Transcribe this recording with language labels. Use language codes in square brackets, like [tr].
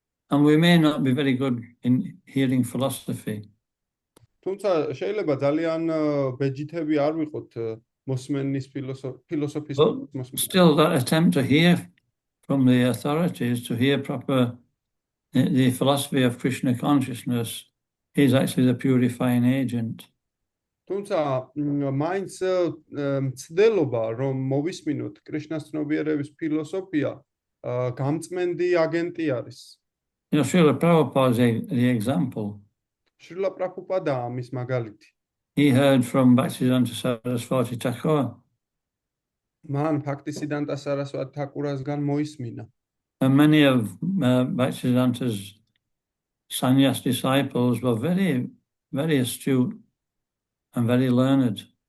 [en] And we may not be very good in hearing philosophy. [ka] თუმცა შეიძლება ძალიან ბეჯითები არ ვიყოთ მოსმენის ფილოსოფიის მოსმენა. [en] Still that attempt to hear from the authorities, to hear proper the philosophy of Krishna consciousness is actually the purifying agent. [ka] თუმცა მაინც მცდელობა რომ მოვისმინოთ კრიშნას ცნობიერების ფილოსოფია გამწმენდი აგენტი არის. [en] You know, Srila Prabhupada is the example. [ka] შრილა პრაბჰუპადაა ამის მაგალითი. [en] He heard from Bhaktisiddhanta Saraswati Thakur. [ka] მან ფაქტისიდანტა სარასვატი თაკურასგან მოისმინა. [en] And many of Bhaktisiddhanta's sannyas disciples were very, very astute and very learned.